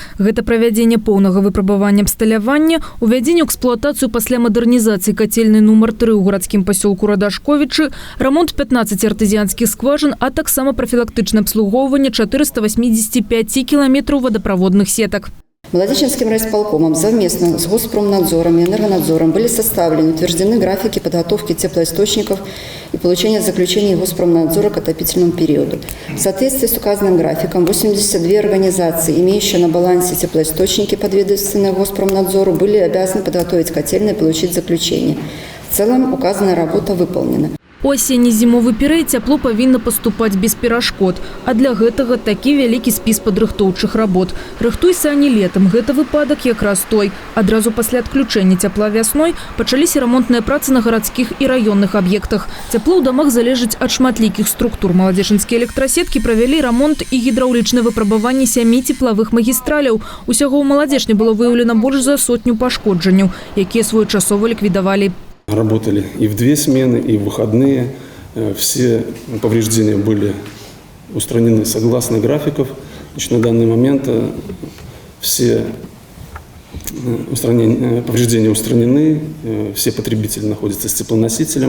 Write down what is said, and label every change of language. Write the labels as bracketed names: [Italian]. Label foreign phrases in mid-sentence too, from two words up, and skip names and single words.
[Belarusian] Гэта правядзенне поўнага выпрабавання абсталявання, увядзенне ў эксплуатацыю пасля мадэрнізацыі кацельнай нумар 3 ў гарадскім пасёлку Радашковічы, рамонт 15 артызіянскіх скважын, а таксама прафілактычнае абслугоўванне 485 кіламетраў водаправодных сетак. [Russian] Молодеченским райисполкомом совместно с Госпромнадзором и Энергонадзором были составлены и утверждены графики подготовки теплоисточников и получения заключений Госпромнадзора к отопительному периоду. В соответствии с указанным графиком 82 организации, имеющие на балансе теплоисточники, подведомственные Госпромнадзору, были обязаны подготовить котельные и получить заключение. В целом указанная работа выполнена. [Belarusian] У асенне-зімовы перыяд цяпло павінна паступаць без перашкод. А для гэтага такі вялікі спіс падрыхтоўчых работ. Рыхтуй сані летам. Гэта выпадак якраз той. Адразу пасля адключэння цяпла вясной пачаліся рамонтныя працы на гарадскіх і раённых аб'ектах. Цяпло ў дамах залежыць ад шматлікіх структур. Маладзечанскія электрасеткі правялі рамонт і гідраўлічнае выпрабаванне 7 цеплавых магістраляў. Усяго ў Маладзечні было выяўлена больш за 100 пашкоджанняў, якія своечасова ліквідавалі. [Russian] Работали и в 2 смены, и в выходные. Все повреждения были устранены согласно графиков. Значит, на данный момент все повреждения устранены, все потребители находятся с теплоносителем.